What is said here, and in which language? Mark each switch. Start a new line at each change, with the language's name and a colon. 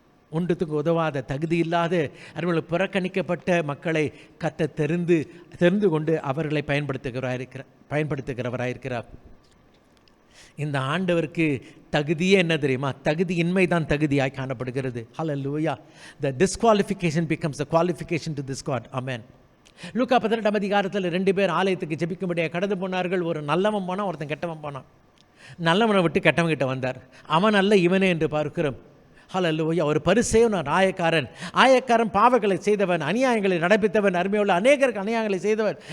Tamil: ஒன்றுத்துக்கு உதவாத தகுதி இல்லாத அவர்களுக்கு புறக்கணிக்கப்பட்ட மக்களை கற்று தெரிந்து கொண்டு அவர்களை பயன்படுத்துகிறவராயிருக்கிறார். இந்த ஆண்டவருக்கு தகுதியே என்ன தெரியுமா? தகுதியின்மை தான் தகுதியாய் காணப்படுகிறது. ஹல்லேலூயா.
English: The disqualification becomes the qualification to this God. Amen.
Tamil: லூக்கா 18 அதிகாரத்தில் 2 பேர் ஆலயத்துக்கு ஜெபிக்கும்படியாக கடந்து போனார்கள். ஒரு நல்லவன் போனான், ஒருத்தன் கெட்டவன் போனான். நல்லவனை விட்டு கெட்டவன் கிட்ட வந்தார். அவன் அல்ல இவனே என்று பார்க்கிறோம். ஹல்லேலூயா. ஒரு பரிசேயன் ஆயக்காரன் பாவங்களை செய்தவன், அநியாயங்களை நடப்பித்தவன், அருமையுள்ள அநேகருக்கு அநியாயங்களை செய்தவன்.